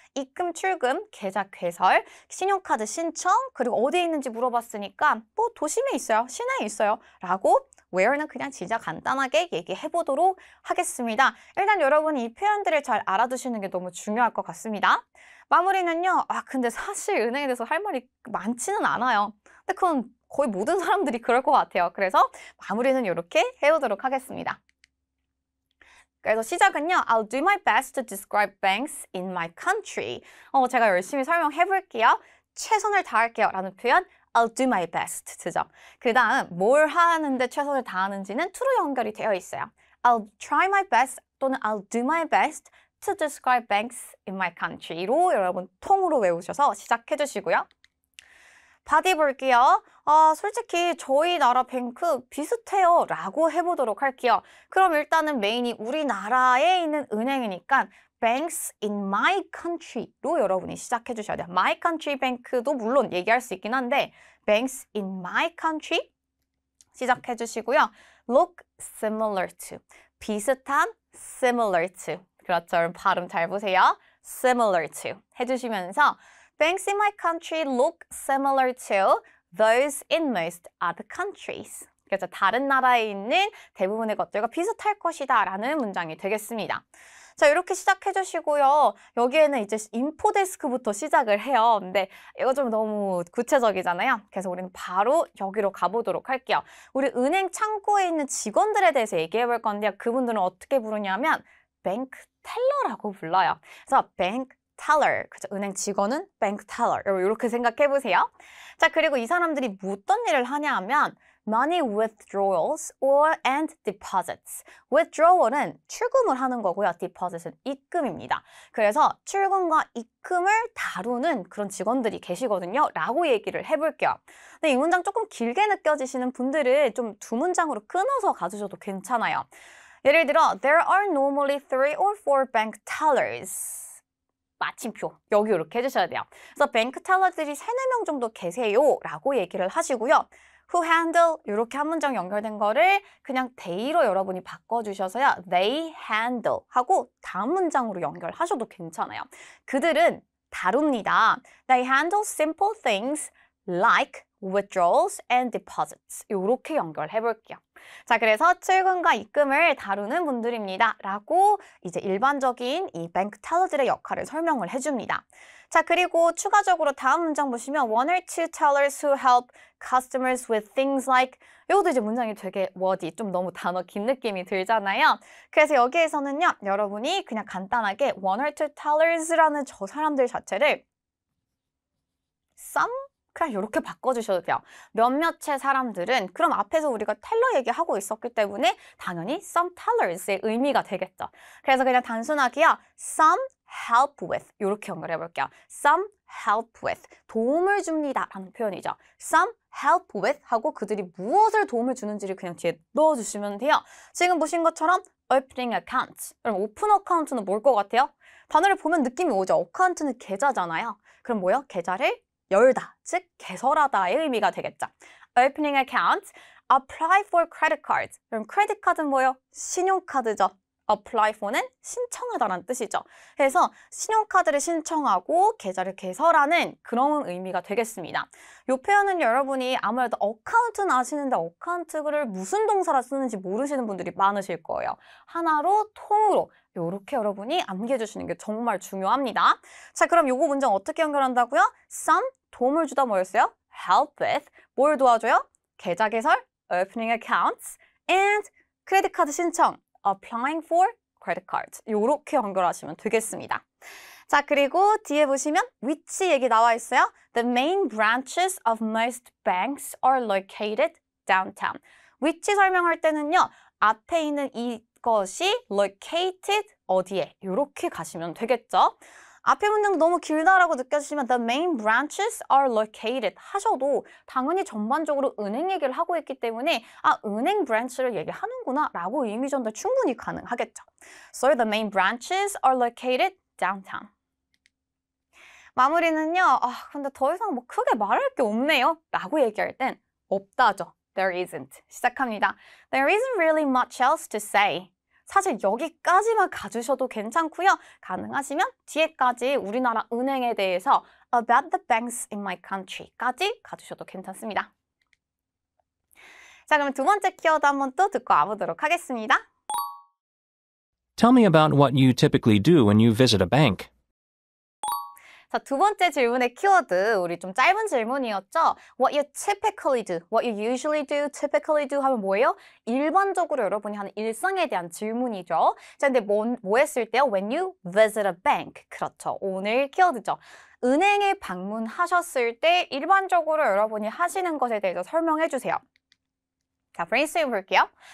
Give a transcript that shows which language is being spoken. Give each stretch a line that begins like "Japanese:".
Korean: 입금, 출금, 계좌 개설, 신용카드 신청, 그리고 어디에 있는지 물어봤으니까 뭐 도심에 있어요, 시내에 있어요 라고 where는 그냥 진짜 간단하게 얘기해 보도록 하겠습니다. 일단 여러분이 이 표현들을 잘 알아두시는 게 너무 중요할 것 같습니다. 마무리는요, 근데 사실 은행에 대해서 할 말이 많지는 않아요. 근데 그건 거의 모든 사람들이 그럴 것 같아요. 그래서 마무리는 이렇게 해오도록 하겠습니다. 그래서 시작은요.
English: I'll do my best to describe banks in my country.
Korean: 제가 열심히 설명해 볼게요. 최선을 다할게요. 라는 표현
English: I'll do my best
Korean: 쓰죠. 그 다음 뭘 하는데 최선을 다하는지는 to로 연결이 되어 있어요.
English: I'll try my best
Korean: 또는
English: I'll do my best to describe banks in my country로
Korean: 여러분 통으로 외우셔서 시작해 주시고요. 바디 볼게요. 솔직히 저희 나라 뱅크 비슷해요 라고 해보도록 할게요. 그럼 일단은 메인이 우리나라에 있는 은행이니까
English: Banks in my country
Korean: 로 여러분이 시작해 주셔야 돼요.
English: My country bank
Korean: 도 물론 얘기할 수 있긴 한데
English: Banks in my country
Korean: 시작해 주시고요.
English: Look similar to
Korean: 비슷한
English: similar to
Korean: 그렇죠. 여러분 발음 잘 보세요.
English: Similar to
Korean: 해주시면서
English: Banks in my country look similar to those in most other countries.
Korean: 그래서 다른 나라에 있는 대부분의 것들과 비슷할 것이다 라는 문장이 되겠습니다. 자, 이렇게 시작해 주시고요. 여기에는 이제 인포데스크부터 시작을 해요. 근데 이거 좀 너무 구체적이잖아요. 그래서 우리는 바로 여기로 가보도록 할게요. 우리 은행 창구에 있는 직원들에 대해서 얘기해 볼 건데요. 그분들은 어떻게 부르냐면 뱅크 텔러라고 불러요. 그래서 뱅크 teller, 그죠? 은행 직원은 bank teller. 이렇게 생각해 보세요. 자, 그리고 이 사람들이 어떤 일을 하냐 하면
English: money withdrawals or and deposits.
Korean: withdrawal은 출금을 하는 거고요. deposit은 입금입니다. 그래서 출금과 입금을 다루는 그런 직원들이 계시거든요. 라고 얘기를 해볼게요. 근데 이 문장 조금 길게 느껴지시는 분들은 좀 두 문장으로 끊어서 가주셔도 괜찮아요.
English: 예를 들어 There are normally 3 or 4 bank tellers.
Korean: 마침표 여기 이렇게 해주셔야 돼요. 그래서 뱅크 텔러들이 3, 4명 정도 계세요 라고 얘기를 하시고요.
English: Who handle
Korean: 이렇게 한 문장 연결된 거를 그냥 they로 여러분이 바꿔주셔서요.
English: They handle
Korean: 하고 다음 문장으로 연결하셔도 괜찮아요. 그들은 다룹니다.
English: They handle simple things like withdrawals and deposits.
Korean: 이렇게 연결해 볼게요. 자, 그래서 출금과 입금을 다루는 분들입니다. 라고 이제 일반적인 이 뱅크 텔러들의 역할을 설명을 해줍니다. 자, 그리고 추가적으로 다음 문장 보시면
English: one or two tellers who help customers with things like
Korean: 이것도 이제 문장이 되게 워디, 좀 너무 단어 긴 느낌이 들잖아요. 그래서 여기에서는요, 여러분이 그냥 간단하게
English: one or two tellers
Korean: 라는 저 사람들 자체를 some 그냥 이렇게 바꿔주셔도 돼요. 몇몇의 사람들은 그럼 앞에서 우리가 텔러 얘기하고 있었기 때문에 당연히 some tellers의 의미가 되겠죠. 그래서 그냥 단순하게요.
English: some help with
Korean: 이렇게 연결해 볼게요.
English: some help with
Korean: 도움을 줍니다 라는 표현이죠.
English: some help with
Korean: 하고 그들이 무엇을 도움을 주는지를 그냥 뒤에 넣어주시면 돼요. 지금 보신 것처럼
English: opening account.
Korean: 그럼 오픈 어카운트는 뭘 것 같아요? 단어를 보면 느낌이 오죠. 어카운트는 계좌잖아요. 그럼 뭐요? 계좌를 열다, 즉 개설하다의 의미가 되겠죠.
English: Opening account, apply for credit cards.
Korean: 그럼 크레딧 카드는 뭐예요? 신용카드죠. apply for는 신청하다라는 뜻이죠. 그래서 신용카드를 신청하고 계좌를 개설하는 그런 의미가 되겠습니다. 이 표현은 여러분이 아무래도 어카운트는 아시는데 어카운트를 무슨 동사로 쓰는지 모르시는 분들이 많으실 거예요. 하나로 통으로 이렇게 여러분이 암기해주시는 게 정말 중요합니다. 자, 그럼 요거 문장 어떻게 연결한다고요? some 도움을 주다 뭐였어요? help with 뭘 도와줘요? 계좌 개설,
English: opening accounts, and
Korean: 크레딧 카드 신청,
English: applying for credit cards.
Korean: 이렇게 연결하시면 되겠습니다. 자, 그리고 뒤에 보시면 위치 얘기 나와 있어요.
English: The main branches of most banks are located downtown.
Korean: 위치 설명할 때는요. 앞에 있는 이것이 located 어디에 이렇게 가시면 되겠죠. 앞에 문장도 너무 길다라고 느껴지시면
English: the main branches are located
Korean: 하셔도 당연히 전반적으로 은행 얘기를 하고 있기 때문에 은행 브랜치를 얘기하는구나 라고 의미 전달 충분히 가능하겠죠.
English: So the main branches are located downtown.
Korean: 마무리는요. 근데 더 이상 뭐 크게 말할 게 없네요 라고 얘기할 땐 없다죠.
English: There isn't.
Korean: 시작합니다.
English: There isn't really much else to say.
Korean: 사실 여기까지만 가주셔도 괜찮고요. 가능하시면 뒤에까지 우리나라 은행에 대해서
English: about the banks in my country
Korean: 까지 가주셔도 괜찮습니다. 자, 그럼 두 번째 키워드 한번 또 듣고 와보도록 하겠습니다.
English: Tell me about what you typically do when you visit a bank.
Korean: 자, 두 번째 질문의 키워드, 우리 좀 짧은 질문이었죠?
English: What you typically do, what you usually do, typically do
Korean: 하면 뭐예요? 일반적으로 여러분이 하는 일상에 대한 질문이죠. 자, 근데 뭐 했을 때요?
English: When you visit a bank.
Korean: 그렇죠. 오늘 키워드죠. 은행에 방문하셨을 때 일반적으로 여러분이 하시는 것에 대해서 설명해 주세요. 자, 브레인스토밍 볼게요.